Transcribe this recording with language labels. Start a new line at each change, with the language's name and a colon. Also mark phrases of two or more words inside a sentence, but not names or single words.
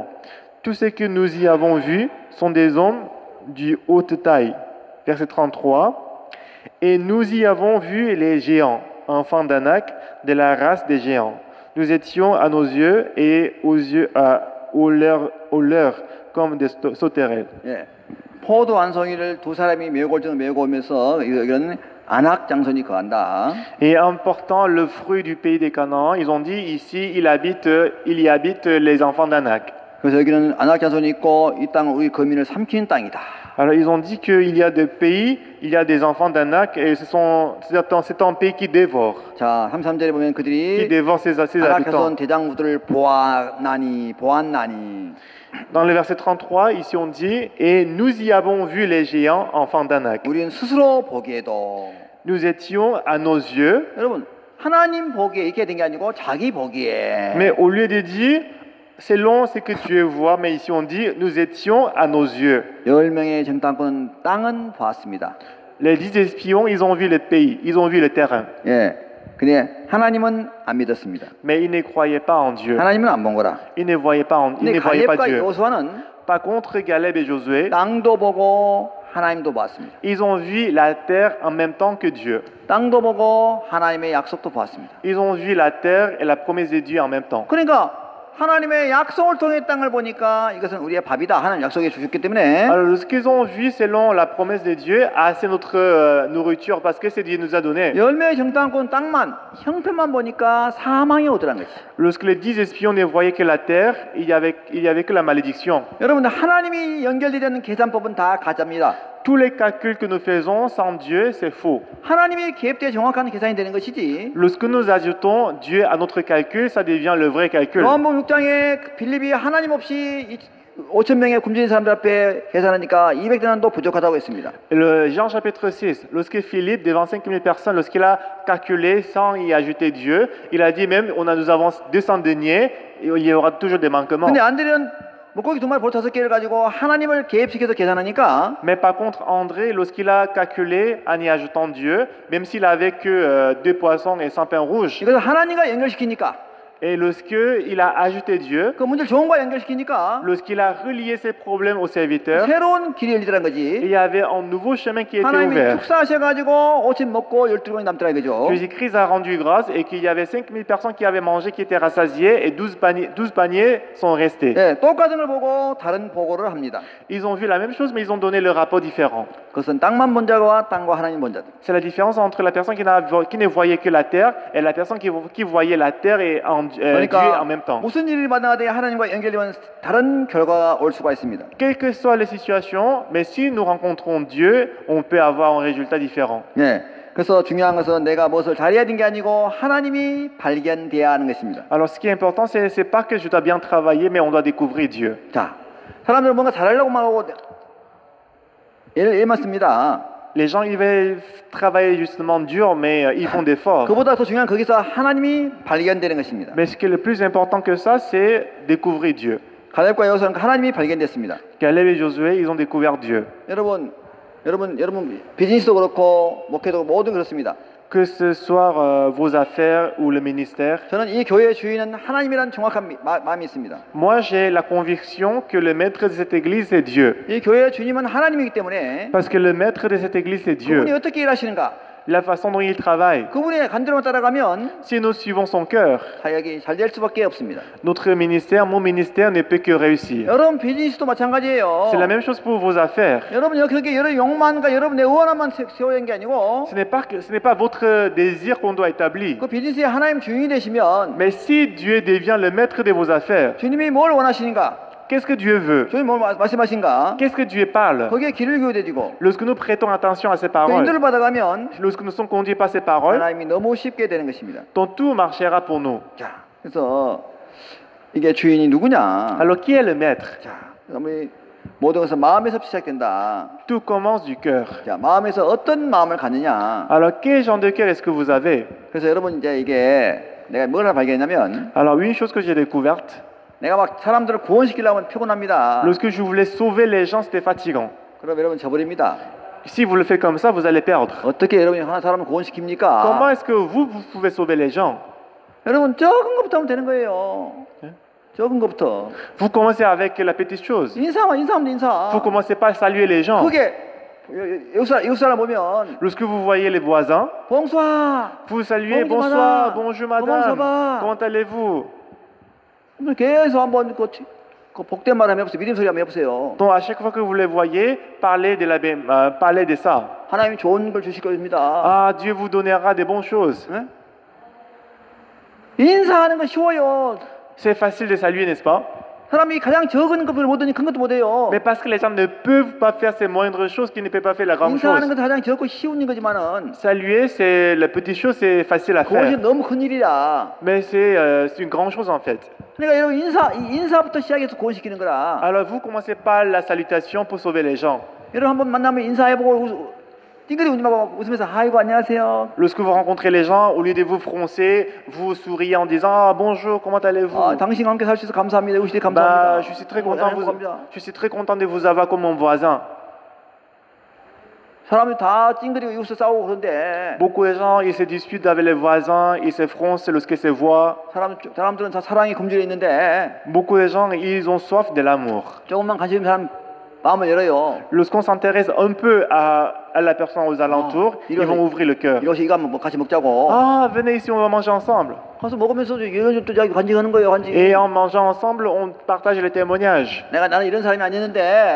French: Tout ce que nous y avons vu sont des hommes du haute taille. Verset 33. Et nous y avons vu les géants, enfants d'Anak, de la race des géants. Nous étions à nos yeux et aux leurs comme des sauterelles.
Korean: 예. 포도 한 송이를 두 사람이 메고 올 정도 메고 오면서 이런 안악 장손이 거한다.
French: Et en portant le fruit du pays des Canaan, ils ont dit ici il y habite les enfants d'Anak.
Korean: 그래서 여기는 안악 장손이 있고 이 땅은 우리 거민을 삼키는 땅이다.
French: Alors ils ont dit qu'il y a des pays, il y a des enfants d'Anak et c'est un pays qui dévore.
Korean: 자, 33절에 보면
French: Qui
Korean: 그들이
French: dévore ses
Korean: 안악
French: habitants.
Korean: 자손 대장부들을 보았나니.
French: Dans le verset 33, ici on dit et nous y avons vu les géants, enfants d'Anak.
Korean: 우리는 스스로 보기에도
French: Nous étions à nos yeux,
Korean: 여러분 하나님 보기에 이렇게 된 게 아니고 자기 보기에.
French: mais au lieu de dire selon ce que Dieu voit, mais ici on dit nous étions à nos yeux.
Korean: 10명의 정탐꾼은 땅은 보았습니다.
French: Les 10 espions, ils ont vu le pays, ils ont vu le terrain,
Korean: 예. 근데 하나님은 안 믿었습니다.
French: mais ils ne croyaient pas en Dieu.
Korean: 하나님은 안 본 거라.
French: Ils ne voyaient pas, ils
Korean: 근데
French: ne voyaient pas
Korean: 갈렙과
French: Dieu.
Korean: 여호수아는
French: Par contre, Caleb et Josué,
Korean: 땅도 보고 하나님도 봤습니다.
French: ils ont vu la terre en même temps que Dieu.
Korean: 땅도 보고 하나님의 약속도 봤습니다.
French: Ils ont vu la terre et la promesse de Dieu en même temps.
Korean: 그러니까 하나님의 약속을 통해 땅을 보니까 이것은 우리의 밥이다. 하나님 약속해 주셨기 때문에
French: Alors, ce qu'ils ont vu selon la promesse de Dieu, c'est notre nourriture parce que c'est Dieu nous a donné.
Korean: 10명의 정탐꾼 땅만 형편만 보니까 사망이 오더라는 거지.
French: Lorsque les 10 espions ne voyaient que la terre, il y avait que la malédiction.
Korean: 여러분들 하나님이 연결되는 계산법은 다 가짜입니다.
French: Tous les calculs que nous faisons sans Dieu, c'est faux.
Korean: 하나님이 개입돼 정확한 계산이 되는 것이지.
French: Lorsque nous ajoutons Dieu à notre calcul, ça devient le vrai calcul.
Korean: 요한복음 6장에 빌립이 하나님 없이 5,000명의 굶주린 사람들 앞에 계산하니까 200데나리도 부족하다고 했습니다.
French: Le Jean chapitre 6, lorsque Philippe, devant 5000 personnes, lorsqu'il a calculé sans y ajouter Dieu, il a dit même, nous avons 200 deniers, et il y aura toujours des manquements.
Korean: 근데 안드레는 물고기 2마리 보리 5개를 가지고 하나님을 개입시켜서 계산하니까
French: Mais par contre, André, lorsqu'il a calculé en y ajoutant Dieu, même s'il avait que 2 poissons et 100 pains rouges,
Korean: 이것을 하나님과 연결시키니까
French: et lorsqu'il a ajouté Dieu,
Korean: 그 문제를 종과 연결시키니까
French: lorsqu'il a relié ses problèmes aux serviteurs,
Korean: 새로운 길이 열리더란
French: il
Korean: 거지.
French: y avait un nouveau chemin qui était
Korean: 하나님이
French: ouvert.
Korean: 축사하셔가지고 5천 먹고 12명이 남더라 이거죠.
French: Jésus-Christ a rendu grâce et qu'il y avait 5000 personnes qui avaient mangé, qui étaient rassasiées et 12 paniers sont restés.
Korean: 예, 똑같은 걸 보고 다른 보고를 합니다.
French: Ils ont vu la même chose, mais ils ont donné le rapport différent.
Korean: 그것은 땅만 본 자와 땅과 하나님 본 자들.
French: C'est la différence entre la personne qui ne voyait que la terre et la personne qui voyait la terre et Dieu en même temps.
Korean: 무슨 일이 만나되 하나님과 연결되면 다른 결과가 올 수가 있습니다.
French: Quelles que soient les situations, mais si nous rencontrons Dieu, on peut avoir un résultat différent.
Korean: 예, 그래서 중요한 것은 내가 무엇을 잘해야 되는 게 아니고 하나님이 발견돼야 하는 것입니다.
French: Alors ce qui est important, c'est pas que je dois bien travailler, mais on doit découvrir Dieu.
Korean: 자, 사람들은 뭔가 잘하려고 말하고 예를 씁니다.
French: Les gens, ils veulent travailler justement dur, mais ils font d'efforts.
Korean: 그보다 더 중요한 거기서 하나님이 발견되는 것입니다.
French: Mais ce qui est le plus important que ça, c'est découvrir Dieu.
Korean: 갈렙과 여호수아는 하나님이 발견됐습니다.
French: Caleb et Josué, ils ont découvert Dieu.
Korean: 여러분 비즈니스도 그렇고 목회도 모두 그렇습니다.
French: Que ce soit vos affaires ou le ministère,
Korean: 저는 이 교회의 주인은 하나님이라는 정확한 마음이 있습니다.
French: moi j'ai la conviction que le maître de cette église c'est Dieu.
Korean: 이 교회의 주님은 하나님이기 때문에
French: Parce que le maître de cette église c'est Dieu.
Korean: 그분이 어떻게 일하시는가?
French: La façon dont il travaille.
Korean: 그분의 간절함을 따라가면
French: Si nous suivons son cœur,
Korean: 사역이 잘 될 수밖에 없습니다.
French: notre ministère, mon ministère ne peut que réussir.
Korean: 여러분 비즈니스도 마찬가지예요.
French: C'est la même chose pour vos affaires.
Korean: 여러분 그게 여러분 욕망과 여러분의 의원함만 세워야 하는 게 아니고
French: Ce n'est pas votre désir qu'on doit établir.
Korean: 그 비즈니스의 하나님 주인이 되시면
French: Mais si Dieu devient le maître de vos affaires,
Korean: 주님이 뭘 원하시는가?
French: qu'est-ce que Dieu veut?
Korean: 주님이 뭘 말씀하신가?
French: Qu'est-ce que Dieu parle?
Korean: 거기에 귀를 기울여지고
French: Lorsque nous prêtons attention à ses
Korean: 그
French: paroles,
Korean: 인도를 받아가면
French: lorsque nous sommes conduits par ses paroles,
Korean: 하나님이 너무 쉽게 되는 것입니다.
French: donc tout marchera pour nous.
Korean: 자, 그래서 이게 주인이 누구냐?
French: Alors qui est le maître?
Korean: 자, 우리 모든 것은 마음에서 시작된다.
French: Tout commence du cœur.
Korean: 자, 마음에서 어떤 마음을 갖느냐?
French: Alors quel genre de cœur est-ce que vous avez?
Korean: 그래서 여러분 이제 이게 내가 뭘 하나 발견했냐면
French: Alors une chose que j'ai découverte,
Korean: 내가 막 사람들을 구원시키려고 하면 피곤합니다.
French: lorsque je voulais sauver les gens, c'était fatigant.
Korean: 그럼 여러분 져버립니다.
French: Si vous le faites comme ça, vous allez perdre.
Korean: 어떻게 여러분이 하나 사람을 구원시킵니까?
French: Comment est-ce que vous pouvez sauver les gens?
Korean: 여러분 적은 것부터 하면 되는 거예요. 적은 것부터.
French: Vous commencez avec la petite chose.
Korean: 인사하면 인사.
French: Vous commencez pas à saluer les gens.
Korean: 그게 이웃 사람 보면
French: Lorsque vous voyez les voisins,
Korean: 봉수아.
French: vous saluez Bonjour, bonsoir, madame. bonjour Comment ça madame, va? comment allez-vous?
Korean: 계속 한번 그 복된 말 한번 해보세요. 믿음 소리 한번 해보세요.
French: Donc à chaque fois que vous les voyez, parlez de ça.
Korean: 하나님이 좋은 걸 주실 겁니다.
French: Ah, Dieu vous donnera des bonnes choses.
Korean: 네? 인사하는 거 쉬워요.
French: C'est facile de saluer, n'est-ce pas?
Korean: 사람이 가장 적은 것을 못하니 큰 것도 못해요.
French: Mais parce que les gens ne peuvent pas faire ces moindres choses qu'ils ne peuvent pas faire la grande
Korean: 인사하는
French: chose.
Korean: 것도 가장 적고 쉬운 거지만은
French: Saluer, c'est la petite chose, c'est facile à
Korean: 그것이
French: faire.
Korean: 너무 큰 일이라.
French: Mais c'est une grande chose en fait.
Korean: 그러니까 여러분 인사부터 시작해서 구원시키는 거라.
French: Alors vous commencez par la salutation pour sauver les gens.
Korean: 여러분 한번 만나면 인사해보고 찡그리 웃으면서 아이고 안녕하세요.
French: Lorsque vous rencontrez les gens, au lieu de vous froncer, vous souriez en disant ah, bonjour, comment allez-vous?
Korean: 아, 당신과 함께 살 수 있어서 감사합니다. 우리
French: Bah,
Korean: 감사합니다.
French: je suis très content de vous avoir comme mon voisin.
Korean: 사람이 다 찡그리고 이웃을 싸우고 그런데
French: Beaucoup de gens, ils se disputent avec les voisins, ils se froncent lorsqu'ils se voient.
Korean: 사람들은 다 사랑이 굶주려 있는데
French: Beaucoup de gens, ils ont soif de l'amour.
Korean: 조금만 관심 있는 사람 마음을 열어요.
French: Lorsqu'on s'intéresse un peu à la personne aux alentours, ils vont ouvrir le cœur.
Korean: 이것이 이거 한번 같이 먹자고.
French: Ah, venez ici, on va manger ensemble.
Korean: 가서 먹으면서 이런 또 간증하는 거예요, 간증.
French: Et en mangeant ensemble, on partage les témoignages.
Korean: 나는 이런 사람이 아니었는데.